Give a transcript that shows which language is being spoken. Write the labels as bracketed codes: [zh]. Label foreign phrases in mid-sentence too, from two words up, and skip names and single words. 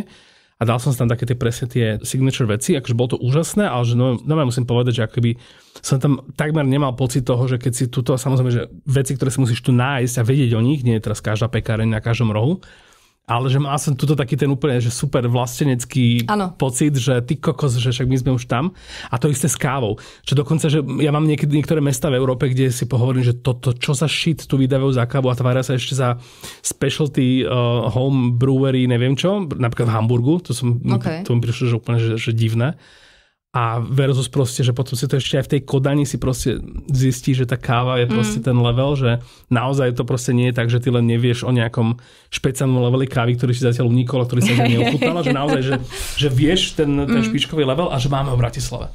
[sk] A dal som si tam také presne tie signature veci, akože bolo to úžasné, ale že musím povedať, že akoby som tam takmer nemal pocit toho, že keď si tuto, samozrejme, že veci, ktoré si musíš tu nájsť a vedieť o nich, nie je teraz každá pekáreň na každom rohu, ale že mal som tuto taký ten úplne že super vlastenecký pocit, že ty kokos, že však my sme už tam. A to isté s kávou. Čo dokonca, že ja mám niektoré mesta v Európe, kde si pohovorím, že toto, čo za shit tu vydávajú za kávu a tvária sa ešte za [en] specialty home brewery, [sk] neviem čo, napríklad v Hamburgu, to mi prišlo, že úplne že divné. A versus proste, že potom si to ešte aj v tej Kodani si proste zistí, že tá káva je proste ten level, že naozaj to proste nie je tak, že ty len nevieš o nejakom špeciálnom leveli kávy, ktorý si zatiaľ unikol a ktorý sa neochutnal, že naozaj, že vieš ten špičkový level a že máme ho v Bratislave.